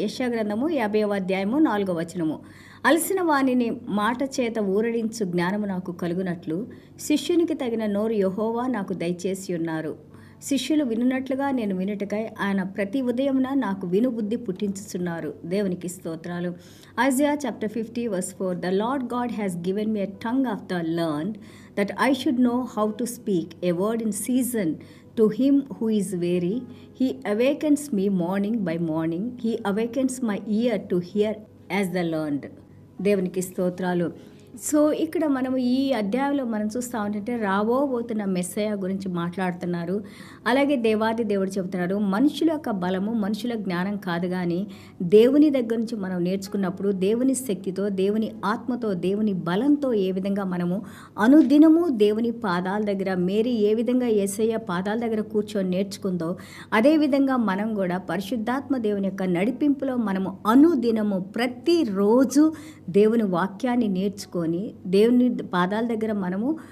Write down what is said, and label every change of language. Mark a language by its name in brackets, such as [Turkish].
[Telugu] యెషయా గ్రంథము 50వ అధ్యాయము 4వ వచనము. అలసిన వానిని మాట చేత ఊరడించు జ్ఞానము నాకు కలుగునట్లు శిష్యునికి తగిన నోరు యెహోవా నాకు దయచేసి ఉన్నారు. శిష్యులు వినున్నట్లుగా నేను వినుటకై ఆయన ప్రతి ఉదయమున నాకు వినుబుద్ధి పుట్టించుచున్నారు. దేవునికి స్తోత్రాలు. [English] Isaiah chapter 50 verse 4. The Lord God has given me a tongue of the learned, that I should know how to speak a word in season to him who is weary. He awakens me morning by morning. He awakens my ear to hear as the learned. [Telugu] దేవునికి స్తోత్రాలు. [English] so [Telugu] ఇక్కడ మనము ఈ అధ్యాయంలో మనం చూస్తూ ఉంటే రాబోతున్న మెస్సయ గురించి మాట్లాడుతున్నారు. అలాగే దేవాది దేవుడు చెబుతున్నారు, మనుషుల యొక్క బలము మనుషుల జ్ఞానం కాదు, కానీ దేవుని దగ్గర నుంచి మనం నేర్చుకున్నప్పుడు దేవుని శక్తితో, దేవుని ఆత్మతో, దేవుని బలంతో ఏ విధంగా మనము అనుదినము దేవుని పాదాల దగ్గర, మేరీ ఏ విధంగా యేసయ్య పాదాల దగ్గర కూర్చొని నేర్చుకుందో అదేవిధంగా మనం కూడా పరిశుద్ధాత్మ దేవుని యొక్క నడిపింపులో మనము అనుదినము ప్రతిరోజు దేవుని వాక్యాన్ని నేర్చుకొని దేవుని పాదాల దగ్గర మనము